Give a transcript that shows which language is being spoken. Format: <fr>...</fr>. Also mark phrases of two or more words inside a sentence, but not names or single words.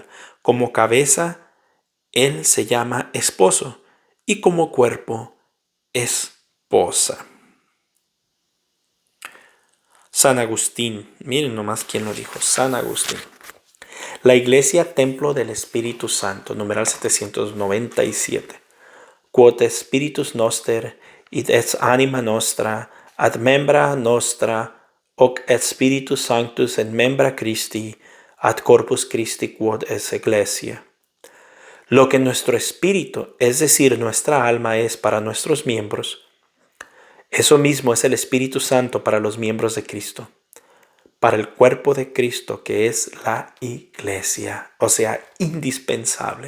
<es>Como cabeza, Él se llama esposo y como cuerpo, esposa. San Agustín, miren nomás quién lo dijo, San Agustín. La Iglesia, templo del Espíritu Santo, numeral 797.</es> <la>Quod Spiritus noster, id et anima nostra, ad membra nostra, hoc et Spiritus Sanctus et membra Christi, ad corpus Christi quod es Ecclesia.</la> <es>Lo que nuestro espíritu, es decir, nuestra alma es para nuestros miembros, eso mismo es el Espíritu Santo para los miembros de Cristo, para el cuerpo de Cristo que es la Iglesia, o sea, indispensable.</es>